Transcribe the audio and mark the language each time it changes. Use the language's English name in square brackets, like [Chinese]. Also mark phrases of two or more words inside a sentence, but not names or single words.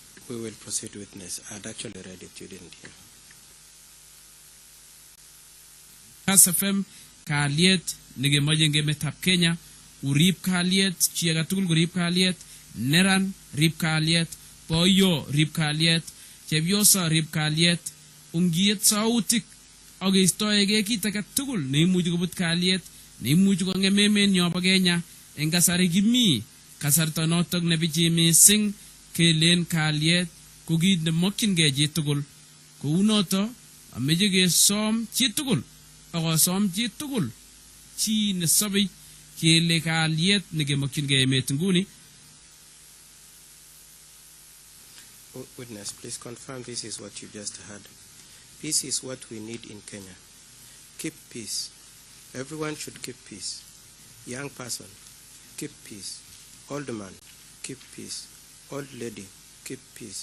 [English] We will proceed, witness. I'd actually read it, you didn't hear. [Kalenjin] KASFM kalyet negemoche ngemetab Kenya urib kalyet, chi age tugul korib kalyet, neran rib kalyet, boyo rib kalyet, chepyoso rib kalyet, ungiet sautik ak keistoege kit age tugul neimuchi kobut kalyet, neimuchi kongem emenyo bo Kenya eng kasari kimi kasarta notok nebichi mising kelen kalyet ko kit nemokyingei chi tugul. Kou noto ameche kesom chi tugul akosom chi tugul chi nesobei kele kalyet nekemokyingei emet nguni. [English] Witness, please confirm this is what you just heard. Peace is what we need in Kenya. Keep peace. Everyone should keep peace. Young person, keep peace. Old man, keep peace. Old lady, keep peace.